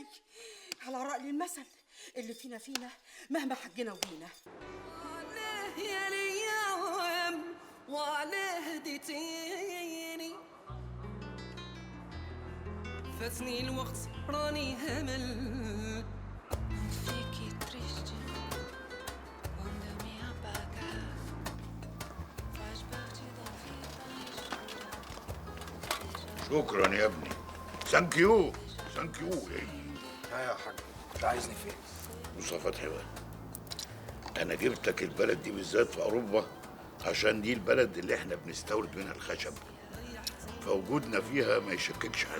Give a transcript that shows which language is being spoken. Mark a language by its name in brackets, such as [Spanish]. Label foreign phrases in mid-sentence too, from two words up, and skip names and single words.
[Arabic] على رأي المثل اللي فينا فينا مهما حجنا وجينا. يا الايام وعلى هديتيني فاتني الوقت راني همل فيكي [Portuguese] triste quando me apaga faz parte da vida. [Arabic] شكرا يا ابني، [English] thank you thank you. [Arabic] ها يا حاج، انت عايزني فين؟ بص يا فتحي بقى، انا جبتك البلد دي بالذات في اوروبا عشان دي البلد اللي احنا بنستورد منها الخشب، فوجودنا فيها ما يشككش حد.